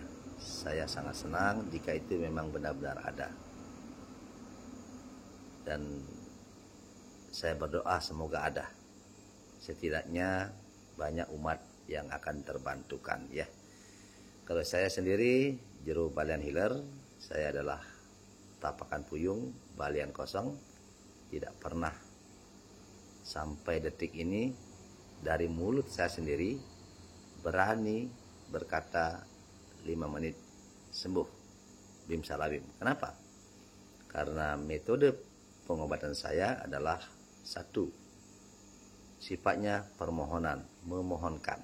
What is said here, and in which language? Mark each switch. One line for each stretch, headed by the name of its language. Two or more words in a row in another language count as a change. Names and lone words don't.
Indonesian: Saya sangat senang jika itu memang benar-benar ada. Dan saya berdoa semoga ada. Setidaknya banyak umat yang akan terbantukan ya. Kalau saya sendiri, Jero Balian Healer, saya adalah
Balinese: tapakan puyung,
Indonesian: balian kosong. Tidak pernah sampai detik ini dari mulut saya sendiri berani berkata 5 menit sembuh bim salabim. Kenapa? Karena metode pengobatan saya adalah satu, sifatnya permohonan, memohonkan.